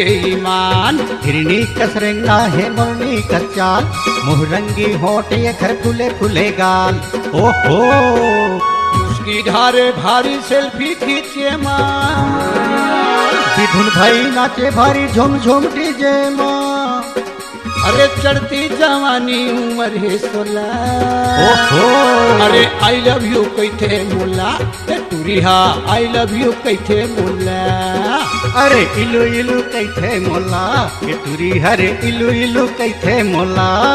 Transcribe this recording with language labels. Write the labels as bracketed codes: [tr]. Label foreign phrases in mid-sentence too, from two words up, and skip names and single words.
[hne] ईमान हिरनी कसरेंगा है मोरनी कच्चाल मुँह रंगी होठ ये खर फुले फुले गाल ओहो उसकी धारे भारी सेल्फी खींचे माँ धुन भाई नाचे भारी झुम झुम डीजे माँ अरे चढ़ती जवानी उम्र है 16 अरे [en] I love you [hne] कैथे मोला टूरिहा [en] I love you [hne] कैथे मोला अरे इलू इलू कैथे मोला टूरी हरे इलू इलू कैथे मोला